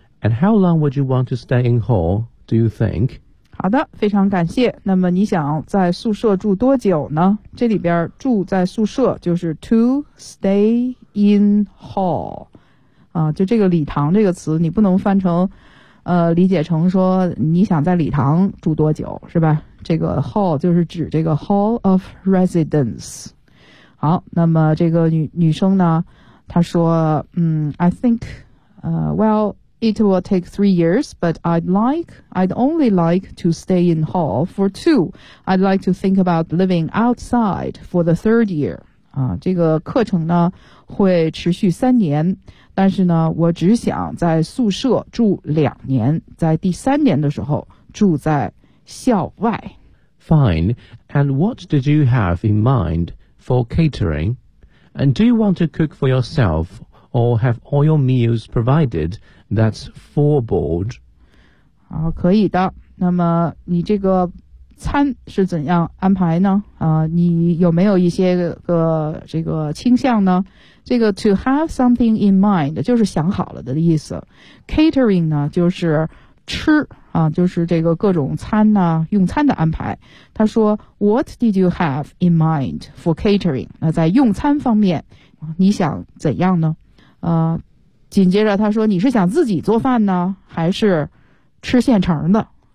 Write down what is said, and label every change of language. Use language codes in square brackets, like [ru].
[en] And how long would you want to stay in hall? Do you think? [zh] 好的，非常感谢。那么你想在宿舍住多久呢？这里边住在宿舍就是 [en] to stay in hall [zh] 啊，就这个礼堂这个词，你不能翻成，理解成说你想在礼堂住多久，是吧？这个 hall 就是指这个 [en] hall of residence。 [zh] 好，那么这个女生呢，她说， [en] I think, well. It will take 3 years, but I'd only like to stay in hall for 2. I'd like to think about living outside for the 3rd year. [zh] 啊，这个课程呢会持续3年，但是呢，我只想在宿舍住2年，在第3年的时候住在校外。 [en] Fine. And what did you have in mind for catering? And do you want to cook for yourself or have all your meals provided? That's four board. [zh] 好，可以的。那么你这个餐是怎样安排呢？你有没有一些这个倾向呢？这个 [en] to have something in mind [zh] 就是想好了的意思。 catering 呢就是吃啊，就是这个各种餐呢、啊、用餐的安排。他说 [en] ,what did you have in mind for catering? [zh] 那在用餐方面你想怎样呢？紧接着他说你是想自己做饭呢还是吃现成的？